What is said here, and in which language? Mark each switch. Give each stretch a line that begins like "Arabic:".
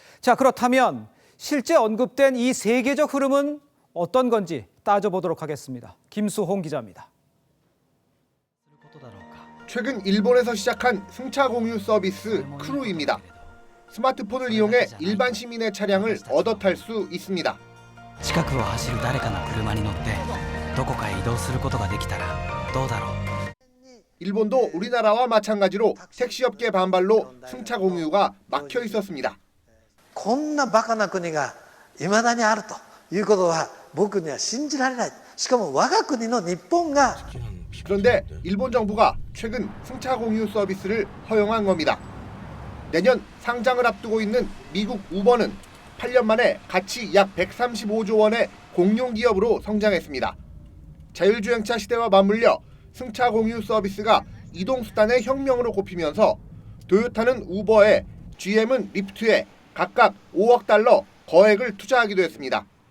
Korean: 자, 그렇다면 실제 언급된 이 세계적 흐름은 어떤 건지 따져보도록 하겠습니다. 김수홍 기자입니다. 최근 일본에서 시작한 승차 공유 서비스 크루입니다. 스마트폰을 이용해 일반 시민의 차량을 얻어 탈 수 있습니다.
Japanese: 近くを走る誰かの車に乗ってどこかへ移動することができたらどうだろう.
Korean: 일본도 우리나라와 마찬가지로 택시업계 반발로 승차 공유가 막혀 있었습니다.
Japanese: こんなバカな国が未だにあるということは僕には信じられない。しかも我が国の日本が
Korean: 그런데 일본 정부가 최근 승차 공유 서비스를 허용한 겁니다. 내년 상장을 앞두고 있는 미국 우버는 8년 만에 가치 약 135조 원의 공룡 기업으로 성장했습니다. 자율주행차 시대와 맞물려 승차 공유 서비스가 이동수단의 혁명으로 꼽히면서 도요타는 우버에, GM은 리프트에 각각 5억 달러 거액을 투자하기도 했습니다.